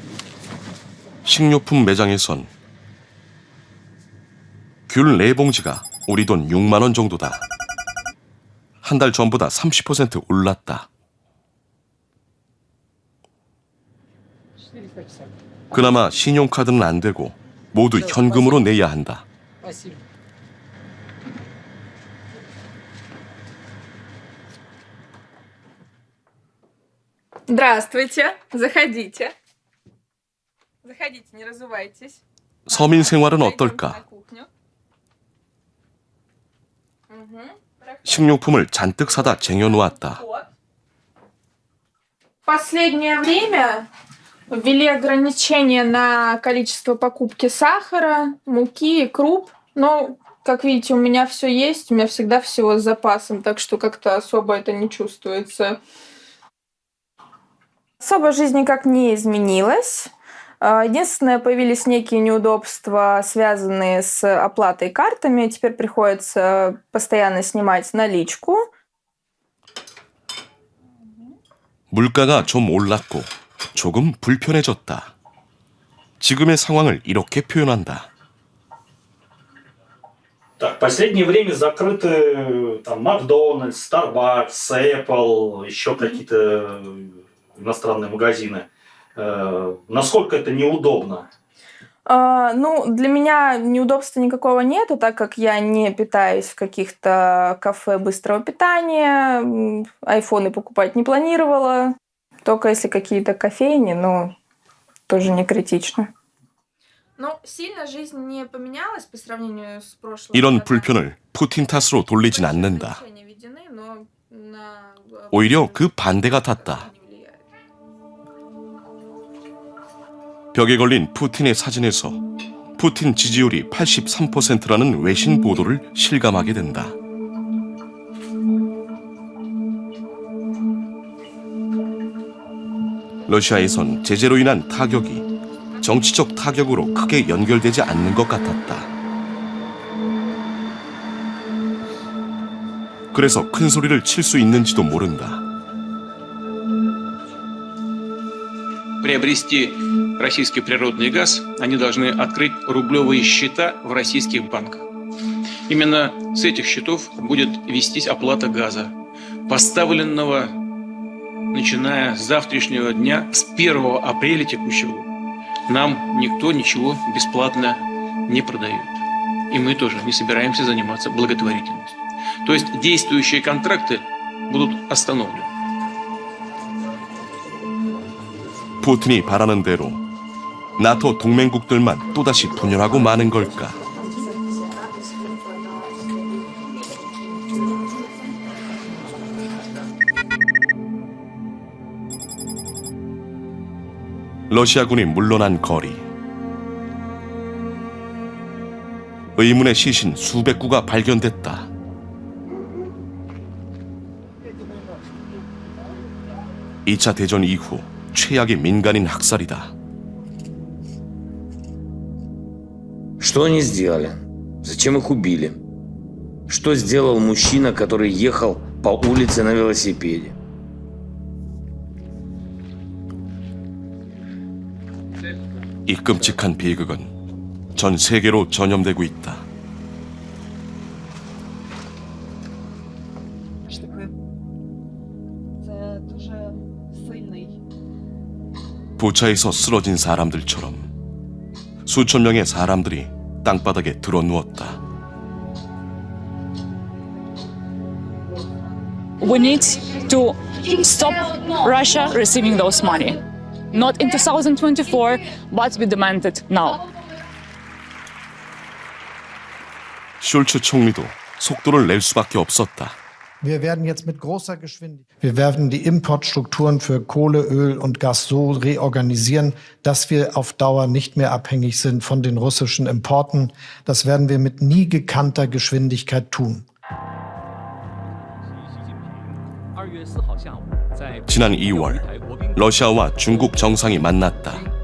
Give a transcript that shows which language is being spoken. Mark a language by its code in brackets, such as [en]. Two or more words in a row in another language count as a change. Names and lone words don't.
[ko] 식료품 매장에선 귤 4봉지가 우리 돈 6만 원 정도다. 한 달 전보다 30% 올랐다. 그나마 신용카드는 안 되고 모두 현금으로 내야 한다. [ru] Здравствуйте. Заходите. Заходите, не разувайтесь. [ko] 서민 생활은 어떨까? 식료품을 잔뜩 사다 쟁여놓았다. [ru] В последнее время ввели ограничения на количество покупки сахара, муки и круп. Но, как видите, у меня все есть, у меня всегда всего с запасом, так что как-то особо это не чувствуется. Особо жизнь никак не изменилась. Единственное, появились некие неудобства, связанные с оплатой картами. Теперь приходится постоянно снимать наличку. [ko] 물가가 좀 올랐고 조금 불편해졌다. 지금의 상황을 이렇게 표현한다. [ru] Так, в последнее время закрыты там Макдональдс, Starbucks, Apple, еще какие-то иностранные магазины. Насколько это неудобно? Для меня неудобства никакого нету, так как я не питаюсь в каких-то кафе быстрого питания, айфоны покупать не планировала, только если какие-то кофейни, но тоже не критично. Сильно жизнь не поменялась по сравнению с прошлым. [ko] 이런 불편을 푸틴 탓으로 돌리진 않는다. 오히려 그 반대가 탔다. 벽에 걸린 푸틴의 사진에서 푸틴 지지율이 83%라는 외신 보도를 실감하게 된다. 러시아에선 제재로 인한 타격이 정치적 타격으로 크게 연결되지 않는 것 같았다. 그래서 큰 소리를 칠 수 있는지도 모른다. [ru] Приобрести российский природный газ, они должны открыть рублевые счета в российских банках. Именно с этих счетов будет вестись оплата газа, поставленного, начиная с завтрашнего дня, с 1 апреля текущего года. Нам никто ничего бесплатно не продает. И мы тоже не собираемся заниматься благотворительностью. То есть действующие контракты будут остановлены. [ko] 푸틴이 바라는 대로 나토 동맹국들만 또다시 분열하고 마는 걸까? 러시아군이 물러난 거리. 의문의 시신 수백 구가 발견됐다. (2차) 대전 이후 최악의 민간인 학살이다. [ru] Что они сделали? Зачем их убили? Что сделал мужчина, который ехал по улице на велосипеде? [ko] 이 끔찍한 비극은 전 세계로 전염되고 있다. 부차에서 쓰러진 사람들처럼 수천 명의 사람들이 땅바닥에 드러누웠다. [en] We need to stop Russia receiving those money. Not in 2024, but we demand it now. [ko] 숄츠 총리도 속도를 낼 수밖에 없었다. [de] Wir werden jetzt mit großer Geschwindigkeit. Wir werden die Importstrukturen für Kohle, Öl und Gas so reorganisieren, dass wir auf Dauer nicht mehr abhängig sind von den russischen Importen. Das werden wir mit nie gekannter Geschwindigkeit tun. [ko] 지난 2월 러시아와 중국 정상이 만났다.